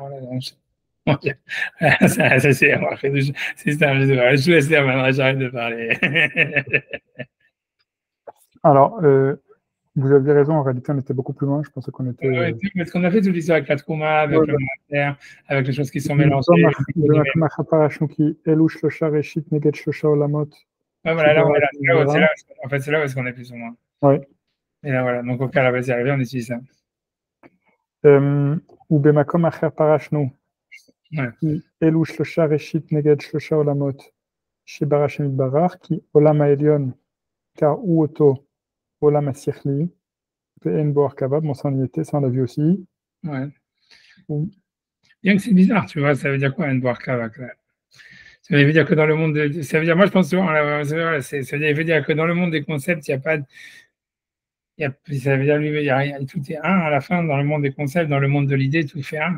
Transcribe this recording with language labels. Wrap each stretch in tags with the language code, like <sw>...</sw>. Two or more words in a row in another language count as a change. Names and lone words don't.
<fr>Voilà, donc, ça, c'est un système. Je laisse dire maintenant, j'arrête de parler. Alors, vous aviez raison, en réalité, on était beaucoup plus loin. Je pensais qu'on était. Mais ce qu'on a fait toute l'histoire avec la Trouma, avec le Mater, avec les choses qui sont mélangées.</fr> <he>במקום פרשנו כי אלו שלושה ראשית נגד שלושה עולמות.</he> <fr>Ouais, voilà, là, on est là. En fait, c'est là où est-ce qu'on est plus ou moins. Oui. Et là, voilà. Donc, au cas, là, vas-y, arrivé, on utilise ça.</fr> <he>ובמקום אחר פרשנו</he> <fr>Ouais.</fr> <he>כי אלו שלושה ראשית נגד שלושה עולמות שברא השם יתברך, כי עולם העליון קראו אותו עולם השכלי ואין בו הרכבה.</he> <fr>Bon, ça en y était, ça on l'a vu aussi. Ouais. Bien que c'est bizarre, tu vois, ça veut dire quoi, un boire kavak, là? Ça veut dire que dans le monde ça veut dire, moi, je pense souvent, ça veut dire que dans le monde des concepts, il n'y a pas ça veut dire, il y a rien, tout est un à la fin, dans le monde des concepts, dans le monde de l'idée, tout fait un.</fr>